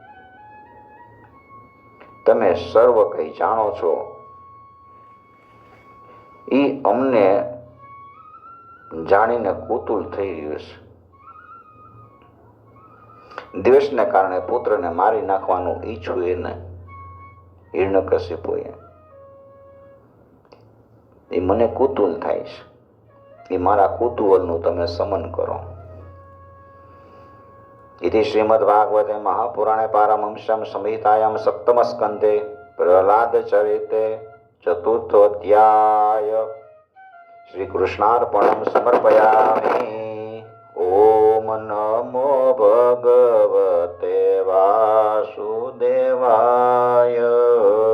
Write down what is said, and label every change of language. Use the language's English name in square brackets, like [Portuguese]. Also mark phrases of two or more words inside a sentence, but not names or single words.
[Gujarati] તમે સર્વ કંઈ જાણો છો, એ અમને જાણીને કુતૂહલ થઈ રહ્યું છે. દ્વેષને કારણે પુત્રને મારી નાખવાનું ઈચ્છું એને હિરણ્યકશિપુએ. એ મને કુતૂહલ થાય છે, એ મારા કુતૂહલનું તમે સમન કરો. [Sanskrit] इति श्रीमद्भागवते महापुराणे पारमहंस्यां संहितायां सप्तमस्कन्धे प्रह्लादचरिते चतुर्थोऽध्याय. श्रीकृष्णार्पणं समर्पयामि. ओम नमो भगवते वासुदेवाय.